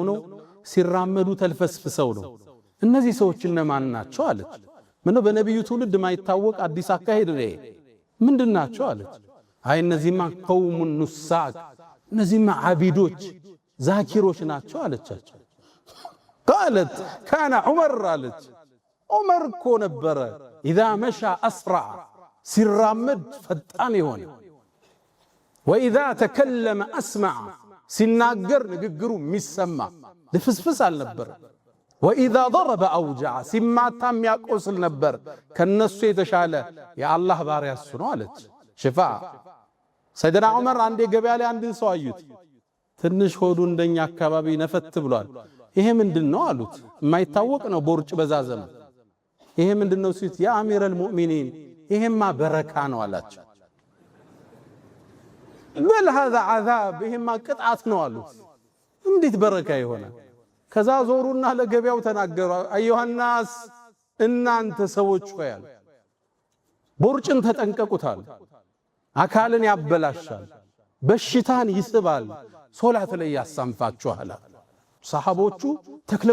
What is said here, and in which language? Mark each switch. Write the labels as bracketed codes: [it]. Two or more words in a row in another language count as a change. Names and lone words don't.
[am] ነው ሲራመዱ ተልፈስፍሰው ነው እነዚህ ሰዎች እነማን ናቸው አለች ምነው በነብዩ ትውልድ ማይታወቅ አዲስ አካሄድ ነው ምንድናቸው አለች አይ እነዚህማ ቀውሙ ኑሳክ እነዚህማ አቢዶች ዛኪሮች ናቸው አለቻቸው [ar] قالت كان عمر [am] አለች ዑመር እኮ ነበረ [ar] اذا مشى اسرع [am] ሲራመድ ፈጣን ይሆን [ar] واذا تكلم اسمع [am] ሲናገር ንግግሩ የሚሰማ ለፍስፍስ አልነበር [ar] واذا ضرب اوجع [am] ሲማታም ያቆስል ነበር ከነሱ የተሻለ የአላህ ባሪያ እሱ ነው አለች ሽፋ ሰይድና ዑመር አንዴ ገበያ ላይ አንድን ሰው አዩት ትንሽ ሆዱ እንደኛ አካባቢ ነፈት ብሏል ይሄ ምንድነው አሉት የማይታወቅ ነው ቦርጭ በዛዘም ይሄ ምንድነው ሲት ያ አሚረል ሙእሚኒን ይሄማ በረካ ነው አላቸው [ar] بل هذا عذاب [am] ይሄማ ቅጣት ነው አሉት እንዴት በረካ ይሆናል ከዛ ዞሩና ለገበያው ተናገሩ አዩሃናስ እናንተ ሰዎች ሆያል ቦርጭን ተጠንቀቁታል አካልን ያበላሻል በሽታን ይስባል ሶላት ላይ ያሳንፋችኋል ሰሃቦቹ ተክለ